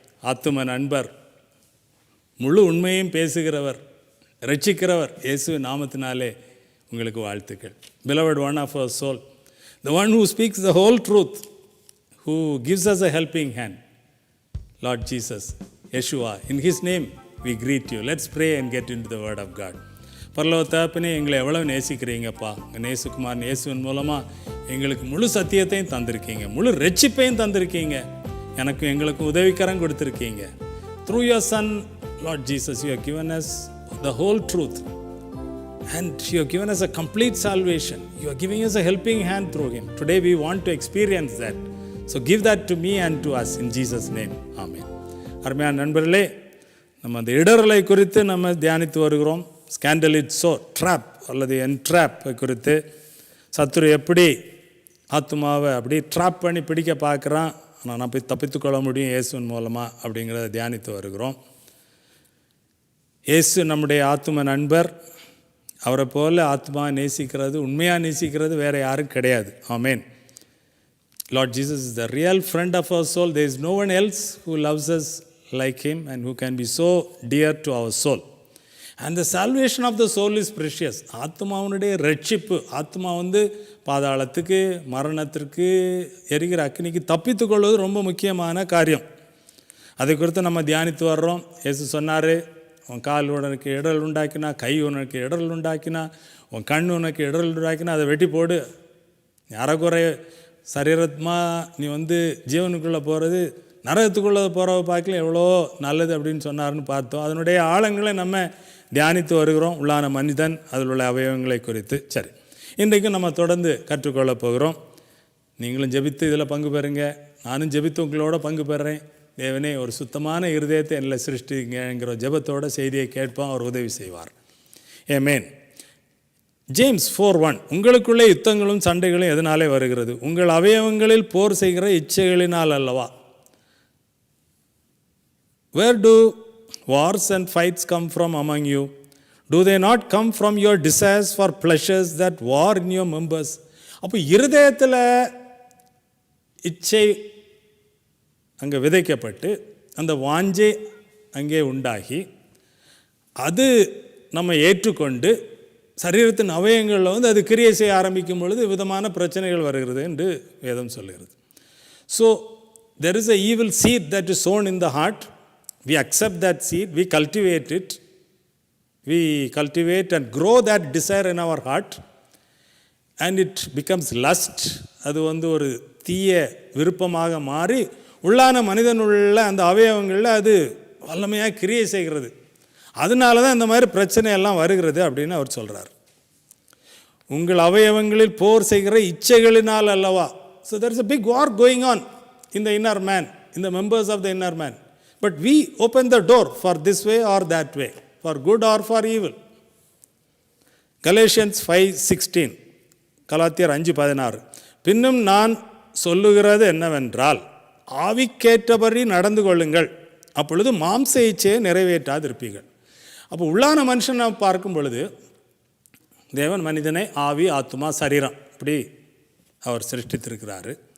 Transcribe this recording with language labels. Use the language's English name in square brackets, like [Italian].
[Tamil] ஆத்தும நண்பர், முழு உண்மையும் பேசுகிறவர், ரட்சிக்கிறவர் இயேசுவின் நாமத்தினாலே உங்களுக்கு வாழ்த்துக்கள். [English] Beloved one of our soul, the one who speaks the whole truth, who gives us a helping hand, Lord Jesus, Yeshua, in His name we greet you. Let's pray and get into the Word of God. [Tamil] பரலோக தகப்பனே, எங்களை எவ்வளவு நேசிக்கிறீங்கப்பா. நேசுகுமார் இயேசுவின் மூலமாக எங்களுக்கு முழு சத்தியத்தையும் தந்திருக்கீங்க, முழு ரட்சிப்பையும் தந்திருக்கீங்க, எனக்கும் எங்களுக்கும் உதவிக்கரம் கொடுத்துருக்கீங்க. [English] Through your Son, Lord Jesus, you have given us the whole truth. And you have given us a complete salvation. You are giving us a helping hand through Him. Today we want to experience that. So give that to me and to us in Jesus' name. Amen. [Tamil] அருமையான நண்பர்களே, நம்ம அந்த இடரலை குறித்து நம்ம தியானித்து வருகிறோம். ஸ்கேண்டலிட்ஸோ drop அல்லது என்ட்ராப் குறித்து, சத்துரு எப்படி ஆத்துமாவை அப்படி ட்ராப் பண்ணி பிடிக்க பார்க்குறான், ஆனால் நான் போய் தப்பித்துக்கொள்ள முடியும் இயேசுவின் மூலமாக அப்படிங்கிறத தியானித்து வருகிறோம். இயேசு நம்முடைய ஆத்தும நண்பர். அவரை போல் ஆத்மா நேசிக்கிறது, உண்மையாக நேசிக்கிறது வேறு யாரும் கிடையாது. ஆமேன். [English] Lord Jesus is the real friend of our soul. There is no one else who loves us like Him and who can be so dear to our soul. And the salvation of the soul is precious. [Tamil] ஆத்மாவுடைய ரட்சிப்பு, ஆத்மா பாதாளத்துக்கு, மரணத்திற்கு, எரிகிற அக்னிக்கு தப்பித்து கொள்வது ரொம்ப முக்கியமான காரியம். அதை குறித்து நம்ம தியானித்து வர்றோம். இயேசு சொன்னார், உன் கால் உனக்கு இடரல் உண்டாக்கினா, கை உனக்கு இடரல் உண்டாக்கினா, உன் கண் உனக்கு இடரல் உண்டாக்கினா அதை வெட்டி போடு. அறகுறை சரீரமாக நீ ஜீவனுக்குள்ளே போகிறது நரகத்துக்குள்ளே போகிறவ பார்க்கல எவ்வளோ நல்லது அப்படின்னு சொன்னார்னு பார்த்தோம். அதனுடைய ஆழங்களை நம்ம தியானித்து வருகிறோம். உள்ளான மனிதன், அதில் உள்ள அவயவங்களை குறித்து. சரி, இன்றைக்கும் நம்ம தொடர்ந்து கற்றுக்கொள்ள போகிறோம். நீங்களும் ஜெபித்து இதில் பங்கு பெறுங்க, நானும் ஜெபித்து உங்களோட பங்கு பெறுறேன். தேவனே, ஒரு சுத்தமான இருதயத்தை என்னில் சிருஷ்டிங்கங்கிற ஜெபத்தோட செய்தியை கேட்போம், அவர் உதவி செய்வார். ஆமென். ஜேம்ஸ் 4:1, உங்களுக்குள்ளே யுத்தங்களும் சண்டைகளும் எதனாலே வருகிறது? உங்கள் அவயவங்களில் போர் செய்கிற இச்சைகளினால் அல்லவா? [English] Where do wars and fights come from among you? Do they not come from your desires for pleasures that war in your members? [Tamil] அப்போ இருதயத்தில் இச்சை அங்கே விதைக்கப்பட்டு அந்த வாஞ்சை அங்கே உண்டாகி அது நம்ம ஏற்றுக்கொண்டு சரீரத்தின் அவயங்களில் அது கிரியை செய்ய ஆரம்பிக்கும் பொழுது விதமான பிரச்சனைகள் வருகிறது என்று வேதம் சொல்லுகிறது. [English] So there is a evil seed that is sown in the heart. We accept that seed, we cultivate it, we cultivate and grow that desire in our heart and it becomes lust. [Tamil] அது ஒரு தீய விருப்பமாக மாறி உள்ளான மனிதனுள்ள அந்த அவயவங்களில் அது வல்லமையாக கிரியை செய்கிறது. அதனால தான் இந்த மாதிரி பிரச்சனை எல்லாம் வருகிறது அப்படின்னு அவர் சொல்கிறார். உங்கள் அவயவங்களில் போர் செய்கிற இச்சைகளினால் அல்லவா? [English] So there is a big war going on in the inner man, in the members of the inner man. But we open the door for this way or that way, for good or for evil. [Tamil] Galatians 5:16, கலாத்தியர் 5:16, பின்னும் நான் சொல்லுகிறது என்னவென்றால், ஆவிக்கேற்றபடி நடந்து கொள்ளுங்கள், அப்பொழுது மாம்ச இச்சையை நிறைவேற்றாதிருப்பீர்கள். அப்போ உள்ளான மனுஷன் நாம் பார்க்கும் பொழுது தேவன் மனிதனை ஆவி, ஆத்மா, சரீரம் இப்படி அவர் சிருஷ்டித்திருக்கிறாரு.